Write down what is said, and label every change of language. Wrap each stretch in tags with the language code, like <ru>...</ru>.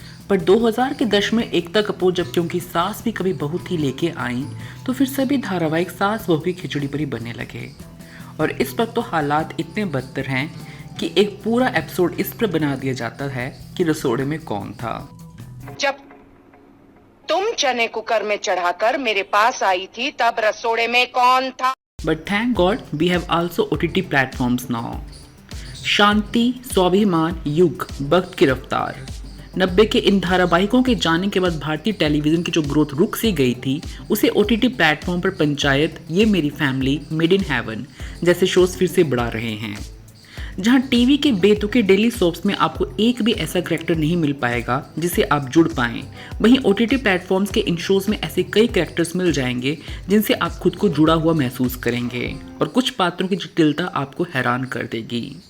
<hi>पर 2000 के दशक में एकता कपूर जब क्योंकि सास भी कभी बहू थी लेके आई, तो फिर सभी धारावाहिक सास बहू की खिचड़ी पर ही बनने लगे। और इस वक्त तो हालात इतने बदतर हैं कि एक पूरा एपिसोड इस पर बना दिया जाता है कि रसोड़े में कौन था। जब तुम चने कुकर में चढ़ाकर मेरे पास आई थी तब रसोड़े में कौन था?</hi> <en>But thank God we have also OTT platforms now.</en> <hi>शांति, स्वाभिमान, युग, वक्त की रफ्तार। 90 के इन धारावाहिकों के जाने के बाद भारतीय टेलीविजन की जो ग्रोथ रुक सी गई थी, उसे OTT प्लेटफॉर्म पर पंचायत, ये मेरी फैमिली, मेड इन हेवन जैसे शोज फिर से बढ़ा रहे हैं। जहां टीवी के बेतुके डेली सोप्स में आपको एक भी ऐसा कैरेक्टर नहीं मिल पाएगा जिसे आप जुड़ पाएं, वहीं OTT प्लेटफॉर्म्स के इन शोज में ऐसे कई कैरेक्टर्स मिल जाएंगे जिनसे आप खुद को जुड़ा हुआ महसूस करेंगे और कुछ पात्रों की जटिलता आपको हैरान कर देगी।</hi>